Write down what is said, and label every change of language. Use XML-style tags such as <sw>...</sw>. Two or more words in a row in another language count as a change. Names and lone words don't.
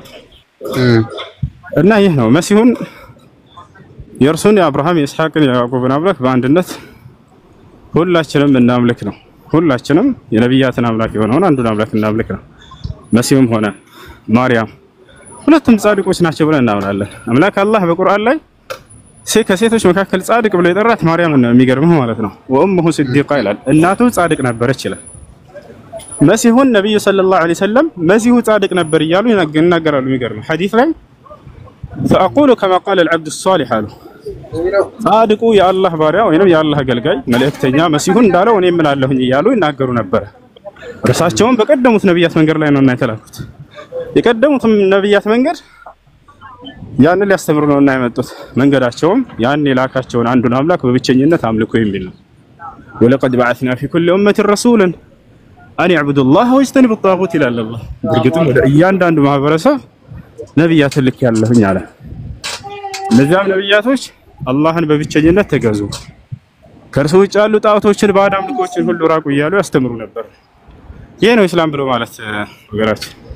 <am>እና ይህ ነው መሲሁን የእርሱን የአብርሃም የኢስሐቅን የያዕቆብን አምላክ በአንድነት ሁላችንም እናምልክ ነው። ሁላችንም የነቢያትን አምላክ የሆነውን አንዱን አምላክ እናምልክ ነው። መሲሁም ሆነ ማርያም ሁለቱም ጻድቆች ናቸው ብለን እናምናለን። አምላክ አላህ በቁርአን ላይ ከሴቶች መካከል ጻድቅ ብሎ የጠራት ማርያምን ነው። የሚገርመው ማለት ነው</am> <ar>وأمه صديقة</ar> <am>ይላል። እናቱ ጻድቅ ነበረች ይላል። መሲሁን ነብዩ</am> <ar>صلى الله عليه وسلم</ar> <am>መሲሁ ጻድቅ ነበር እያሉ ይናገራሉ። የሚገርመው ሐዲስ ላይ</am> <ar>فأقول كما قال العبد الصالح</ar> <am>አሉ ጻድቁ የአላህ ባሪያ ወይንም የአላህ አገልጋይ መልእክተኛ መሲሁን እንዳለው እኔ ምን አለሁኝ እያሉ ይናገሩ ነበር። እርሳቸውም በቀደሙት ነብያት መንገድ ላይ ነውና የተላኩት። የቀደሙት ነብያት መንገድ ያን ሊያስተምሩ ነውና የመጡት። መንገዳቸውም ያን የላካቸውን አንዱን አምላክ በብቸኝነት አምልኩ የሚል ነው።</am> <ar>ولقد بعثنا في كل أمة رسولا أن يعبدوا الله واجتنبوا الطاغوت</ar> <am>ይላል አላህ። እርግጥም ወደ እያንዳንዱ ማህበረሰብ ነብያት ልክ ያለሁኝ አለ። እነዚያም ነብያቶች አላህን በብቸኝነት ተገዙ፣ ከእርሱ ውጭ ያሉ ጣዖቶችን ባዕድ አምልኮችን ሁሉ ራቁ እያሉ ያስተምሩ ነበር። ይሄ ነው እስላም ብሎ ማለት ወገራችን።</am>